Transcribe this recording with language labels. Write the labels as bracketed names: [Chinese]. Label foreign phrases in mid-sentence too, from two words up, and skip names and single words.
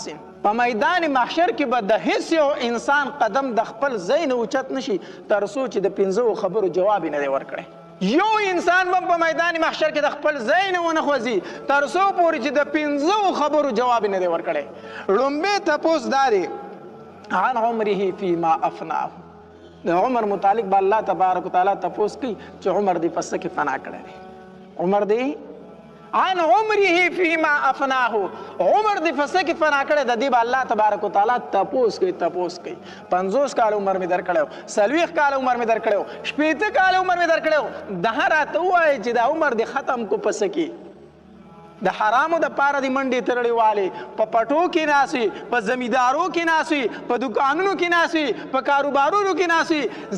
[Pashto] په میدان محشر کې به د هیڅ یو انسان قدم د خپل ځای نه اوچت نشي تر څو چې د 5 خبرو جواب نه دی ورکړی. یو انسان به په میدان محشر کې د خپل ځای نه ونه خوځي تر څو پورې چې د 5 خبرو جواب نه دی ورکړی. لومبی تپوس دا دی [Arabic] عن عمره فيما افناه، [Pashto] د عمر متعلق به [Arabic] الله تبارک وتعالی [Pashto] تپوس کوي چې عمر دې په څه کې فنا کړی دی. عمر دې [Arabic] عن عمره فيما افناه، [Pashto] عمر دې په څه کې فنا کړی د دې به [Arabic] الله تبارک وتعالی [Pashto] تپوس کوي. 50 کال عمر مې درکړی، 40 کال عمر مې درکړی، 60 کال عمر مې درکړی، دغه راته ووایي چې دا عمر دې ختم کو په څه کې، د حرامو د پاره دې منډې تړلې والې، په پټو کې ناست وي، په زمیندارو کې ناست وي، په دکانونو کې ناست وي، په کاروبارونو کې ناست وي.